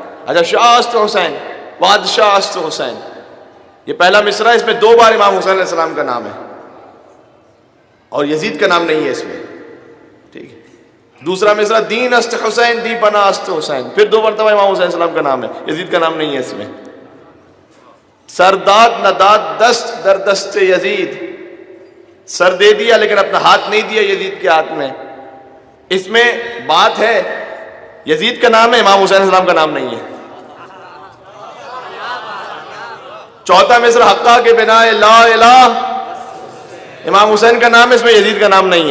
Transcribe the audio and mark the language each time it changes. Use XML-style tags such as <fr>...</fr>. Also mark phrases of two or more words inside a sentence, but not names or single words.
<ur>اچھا،</ur> <fa>شاہ است حسین، بادشاہ است حسین،</fa> <ur>یہ پہلا مصرع، اس میں 2 بار امام حسین علیہ السلام کا نام ہے اور یزید کا نام نہیں ہے اس میں، ٹھیک ہے. دوسرا مصرع</ur> <fa>دین است حسین، دی پناہ است حسین،</fa> <ur>پھر 2 مرتبہ امام حسین علیہ السلام کا نام ہے، یزید کا نام نہیں ہے اس میں.</ur> <fa>سرداد نداد دست در دست یزید،</fa> <ur>سر دے دیا لیکن اپنا ہاتھ نہیں دیا یزید کے ہاتھ میں. اس میں بات ہے یزید کا نام ہے، امام حسین علیہ السلام کا نام نہیں ہے. چوتھا مصرع</ur> <fa>حقہ کے بنا لا الہ،</fa> <ur>امام حسین کا نام ہے، اس میں یزید کا نام نہیں ہے.</ur>